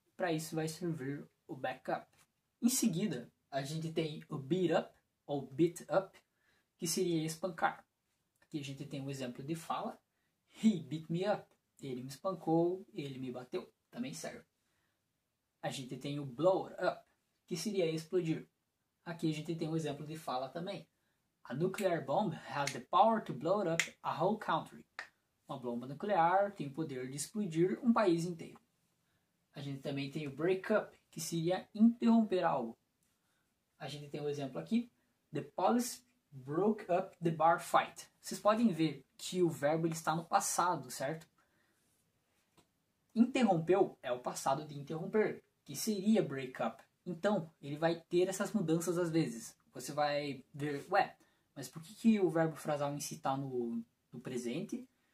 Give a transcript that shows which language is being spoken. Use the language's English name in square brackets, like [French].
[Portuguese] Para isso vai servir o backup. Em seguida, a gente tem o beat up, ou beat up, que seria espancar. Aqui a gente tem um exemplo de fala. [English] He beat me up. [Portuguese] ele me espancou, ele me bateu, também serve. A gente tem o blow up, que seria explodir. Aqui a gente tem um exemplo de fala também. [English] A nuclear bomb has the power to blow up a whole country. [Portuguese] Uma bomba nuclear tem o poder de explodir um país inteiro. A gente também tem o break up, que seria interromper algo. A gente tem um exemplo aqui. [English] The police broke up the bar fight. [Portuguese] Vocês podem ver que o verbo ele está no passado, certo? Interrompeu é o passado de interromper, que seria break up. Então, ele vai ter essas mudanças às vezes. Você vai ver, ué, mas por que o verbo frasal em si está no presente?